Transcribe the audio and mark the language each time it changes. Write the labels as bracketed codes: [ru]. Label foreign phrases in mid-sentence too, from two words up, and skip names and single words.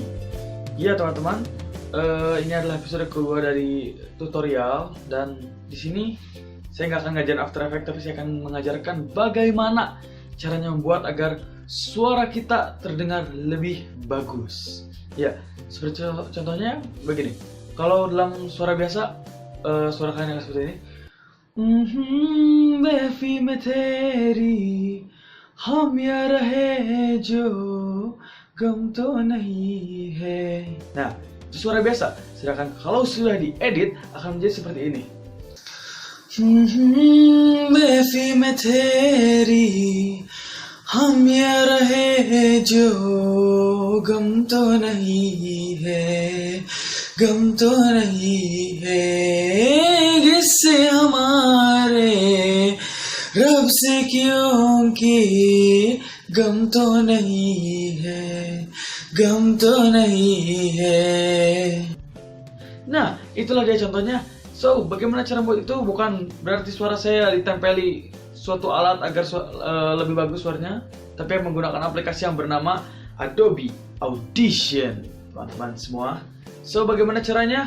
[id] Ya teman-teman, ini adalah episode kedua dari tutorial, dan di sini saya nggak akan ngajarin After Effects, tapi saya akan mengajarkan bagaimana caranya membuat agar suara kita terdengar lebih bagus. Ya, seperti contohnya begini. Kalau dalam suara biasa, suara kalian akan seperti ini. [hi] बेफी में तेरी हम या रहे जो गम तो नहीं है. [id] Nah, itu suara biasa. Sedangkan kalau sudah diedit akan menjadi seperti ini. [hi] बेफी में तेरी हम या रहे जो गम तो नहीं है, गम तो नहीं है, किससे हमारे रब से क्योंकि गम तो नहीं है, गम तो नहीं है. [id] Nah, itulah dia contohnya. So, bagaimana cara buat itu? Bukan berarti suara saya ditempeli suatu alat agar lebih bagus suaranya, tapi menggunakan aplikasi yang bernama Adobe Audition, teman-teman semua. So, bagaimana caranya?